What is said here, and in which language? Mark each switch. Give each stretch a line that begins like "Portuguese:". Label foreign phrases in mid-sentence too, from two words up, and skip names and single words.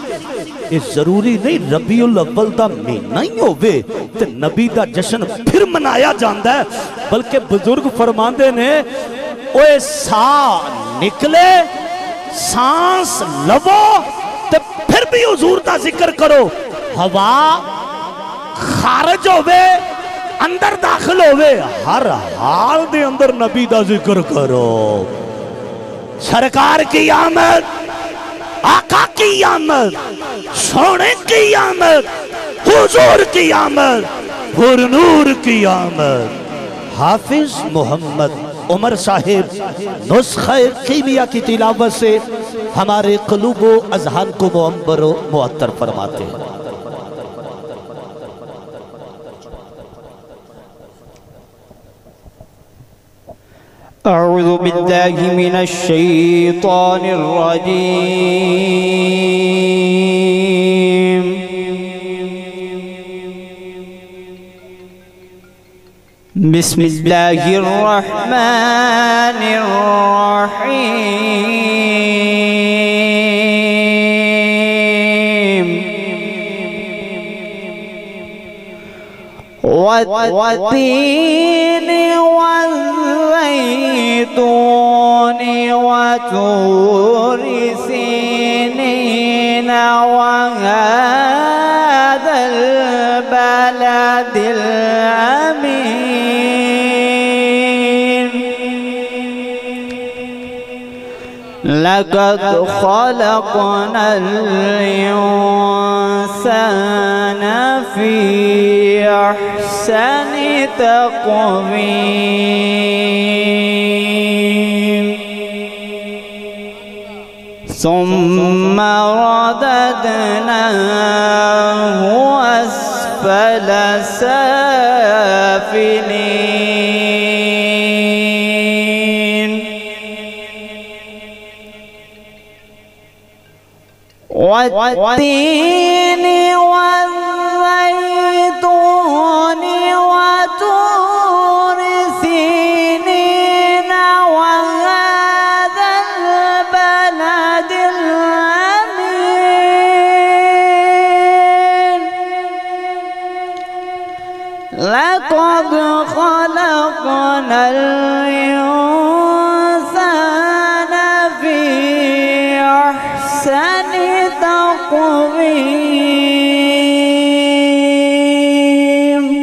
Punjabi: ایہ ضروری نہیں ربیع الاول دا مہینہ ای ہووے تے نبی دا جشن فیر منایا جاتا اے، بلکہ بزرگ فرماتے نے اوئے سا نکلے ساہ لوو تے فیر وی حضور دا ذکر کرو، ہوا خارج ہووے اندر داخل ہووے ہر حال دے اندر نبی دا ذکر کرو.
Urdu: سرکار کی آمد، آقا کی آمد، سونے کی آمد، حضور کی آمد، حرنور کی آمد. حافظ محمد عمر صاحب نسخۂ کیمیا کی تلاوت سے ہمارے قلوب و اذہان کو معنبر معطر فرماتے ہیں.
Arabic: أعوذ بالله من الشيطان الرجيم. بسم الله الرحمن الرحيم. والتين والزيتون وطور سينين وهذا البلد الأمين. لقد خلقنا الإنسان في أحسن تقويم. ثم رددناه أسفل سافلين. والتين والزيتون وطور سينين وهذا البلد الأمين. لقد خلقنا الإنسان في أحسن تقويم.